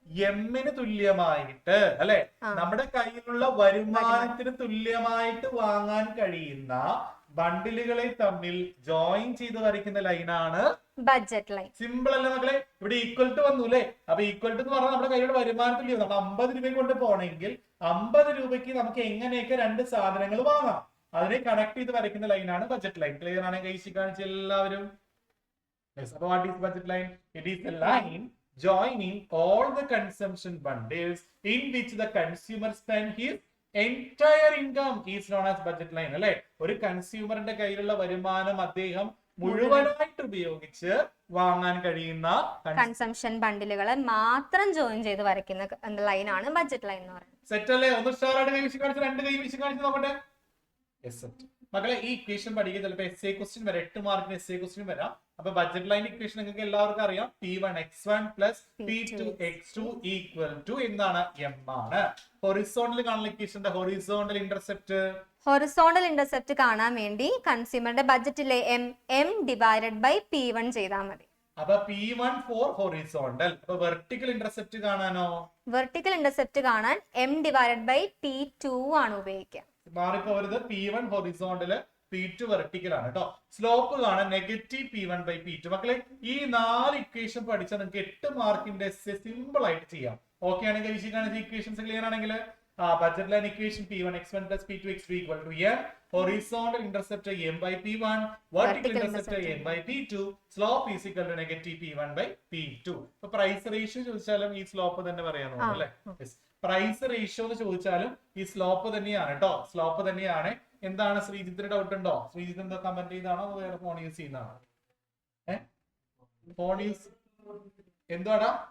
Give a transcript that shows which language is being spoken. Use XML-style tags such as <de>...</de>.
<ml>എമ്മിന് തുല്യമായിട്ട് അല്ലെ, നമ്മുടെ കയ്യിലുള്ള വരുമാനത്തിന് തുല്യമായിട്ട് വാങ്ങാൻ കഴിയുന്ന ബണ്ടിലുകളെ തമ്മിൽ ജോയിൻ ചെയ്ത് വരയ്ക്കുന്ന ലൈനാണ് ബഡ്ജറ്റ് ലൈൻ. സിമ്പിൾ അല്ലേ മക്കളെ? ഇവിടെ ഈക്വൽ ടു വന്നു അല്ലെ. അപ്പൊ ഈക്വൽ ടു എന്ന് പറഞ്ഞാൽ നമ്മുടെ കയ്യിലുള്ള വരുമാനത്തിൽ നമ്മൾ 50 രൂപ കൊണ്ട് പോണെങ്കിൽ 50 രൂപയ്ക്ക് നമുക്ക് എങ്ങനെയൊക്കെ 2 സാധനങ്ങൾ വാങ്ങാം, അതിനെ കണക്ട് ചെയ്ത് വരയ്ക്കുന്ന ലൈനാണ് ബഡ്ജറ്റ് ലൈൻ. ക്ലിയർ ആണ് കഴിച്ച് കാണിച്ച എല്ലാവരും? അപ്പൊ</ml> <en>What is budget line? It is a line joining all the consumption bundles in which the consumer spend his entire income is known as budget line അല്ലെ.</en> <ml>ഒരു കൺസ്യൂമറിന്റെ കയ്യിലുള്ള വരുമാനം അദ്ദേഹം മുഴുവനായിട്ട് ഉപയോഗിച്ച് വാങ്ങാൻ കഴിയുന്ന കൺസംഷൻ ബണ്ടിലുകളെ മാത്രം ജോയിൻ ചെയ്ത് വരയ്ക്കുന്ന ലൈനാണ് ബഡ്ജറ്റ് ലൈൻ എന്ന് പറയുന്നത്. സെറ്റ് അല്ലേ? ഒന്ന് സ്റ്റാർ ആയിട്ട് കൈ വീശി കാണിച്ച്, 2 കൈ വീശി കാണിച്ച് നോക്കട്ടെ. മക്കളെ, ഈ ഇക്വേഷൻ പഠിക്കുക. ചിലപ്പോൾ SA ക്വസ്റ്റ്യൻ വരാം, 8 മാർക്കിന് SA ക്വസ്റ്റ്യൻ വരാം. അപ്പൊ ബഡ്ജറ്റ് ലൈൻ ഇക്വേഷൻ നിങ്ങൾക്ക് എല്ലാവർക്കും അറിയാം.</ml> <en>P1x1 plus P2x2 equal to</en> <ml>എന്താണ്? M ആണ്. ഹൊറിസോണ്ടൽ കാണുന്ന ഇക്വേഷന്റെ ഹൊറിസോണ്ടൽ ഇന്റർസെപ്റ്റ്. ഹൊറിസോണ്ടൽ ഇന്റർസെപ്റ്റ് കാണാൻ വേണ്ടി കൺസ്യൂമറുടെ ബഡ്ജറ്റിലെ M ഡിവൈഡഡ് ബൈ P1 ചെയ്താൽ മതി. അപ്പൊ P1 ഫോർ ഹൊറിസോണ്ടൽ. അപ്പൊ വെർട്ടിക്കൽ ഇന്റർസെപ്റ്റ് കാണാനോ? വെർട്ടിക്കൽ ഇന്റർസെപ്റ്റ് കാണാൻ M ഡിവൈഡഡ് ബൈ P2 ആണ് ഉപയോഗിക്കുക. മാറിപ്പോരുത്. P1 ഹൊറിസോണ്ടൽ, P2 വെർട്ടിക്കൽ ആണ് കേട്ടോ. സ്ലോപ്പ് കാണാൻ നെഗറ്റീവ് P1 ബൈ P2. മക്കളെ, ഈ 4 ഇക്വേഷൻ പഠിച്ചാൽ നിങ്ങൾക്ക് 8 മാർക്കിന്റെ സിമ്പിൾ ആയിട്ട് ചെയ്യാം. ഓക്കെ ആണെങ്കിൽ വിശദീകരിക്കുന്ന ഇക്വേഷൻസ് ക്ലിയർ ആണെങ്കിൽ budget line equation</ml> <en>P1x1 plus P2x2 equal to M, horizontal intercept M by P1, vertical intercept M by P2, slope is equal to negative P1 by P2.</en> <ml>അപ്പൊ price ratio ചോദിച്ചാലും ഈ slope തന്നെ പറയാനുള്ളൂ അല്ലെ. Price ratio എന്ന് ചോദിച്ചാലും ഈ slope തന്നെയാണ് കേട്ടോ. സ്ലോപ്പ് തന്നെയാണ്. എന്താണ് ശ്രീജിത്തിന് ഡൗട്ട് ഉണ്ടോ? ശ്രീജിത്ത് എന്താ കമന്റ് ചെയ്താണോ വേറെ ഫോൺ യൂസ് ചെയ്യുന്നതാണോ? ഫോൺ യൂസ് എന്തുവാടാ?</ml>